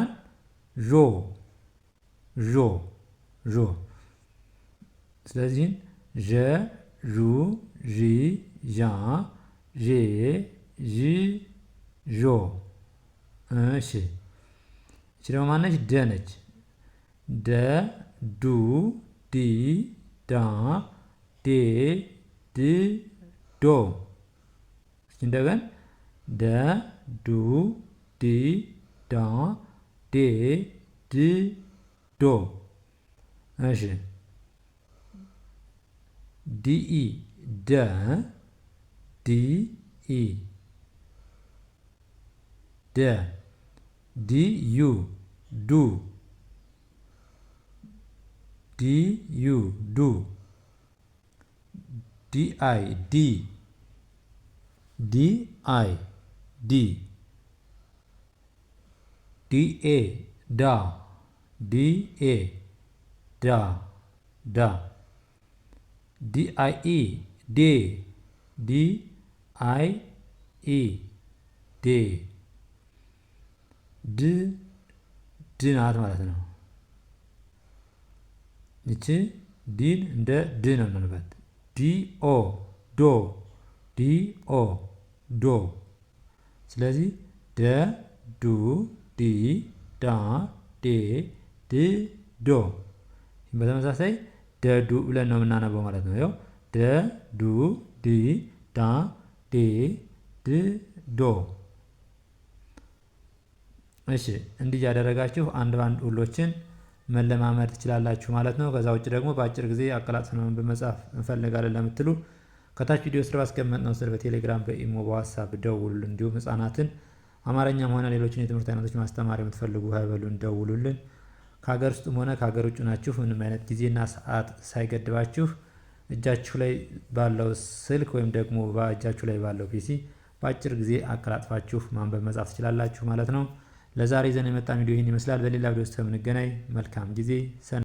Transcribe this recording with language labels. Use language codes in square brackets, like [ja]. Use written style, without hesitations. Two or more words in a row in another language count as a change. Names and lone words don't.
[am] ዦ ዦ ዦ። ስለዚህ ዠ ዡ ዢ ዣ ዤ ዥ ዦ። እሺ እቺ ደግሞ ማነች? ደ ነች። ደ ዱ ዲ ዳ ዴ ድ ዶ። እስኪ እንደገን ደ ዱ ዲ ዳ ዴ ድ ዶ። እሺ ዲኢ ደ ዲኢ ደ ዲዩ ዱ ዲዩ ዱ ዲአይ ዲ ዲአይ ዲ ዲኤ ዳ ዲኤ ዳ ዳ ዲአይኢ ዴ ዲአይኢ ዴ ድ ናት ማለት ነው። ይቺ ዲን እንደ ድ ነው የምንበት። ዲኦ ዶ ዲኦ ዶ። ስለዚህ ደ ዱ ዲ ዳ ዴ ድ ዶ። በተመሳሳይ ደዱ ብለን ነው የምናነበው ማለት ነው። ይኸው ደ ዱ ዲ ዳ ዴ ድ ዶ። እሺ እንዲህ ያደረጋችሁ አንድ ባንድ ሁሎችን መለማመድ ትችላላችሁ ማለት ነው። ከዛ ውጭ ደግሞ በአጭር ጊዜ አቀላጥፈን በመጻፍ እንፈልጋለን ለምትሉ ከታች ቪዲዮ ስር ባስቀመጥነው ስር በቴሌግራም በኢሞ በዋትስአፕ ደውሉልን። እንዲሁም ህጻናትን አማርኛም ሆነ ሌሎችን የትምህርት አይነቶች ማስተማር የምትፈልጉ ሀይበሉን ደውሉልን። ከሀገር ውስጥም ሆነ ከሀገር ውጭ ናችሁ ምንም አይነት ጊዜና ሰዓት ሳይገድባችሁ እጃችሁ ላይ ባለው ስልክ ወይም ደግሞ በእጃችሁ ላይ ባለው ፒሲ በአጭር ጊዜ አቀላጥፋችሁ ማንበብ መጻፍ ትችላላችሁ ማለት ነው። ለዛሬ ይዘን የመጣን ቪዲዮ ይህን ይመስላል። በሌላ ቪዲዮ ውስጥ የምንገናኝ። መልካም ጊዜ።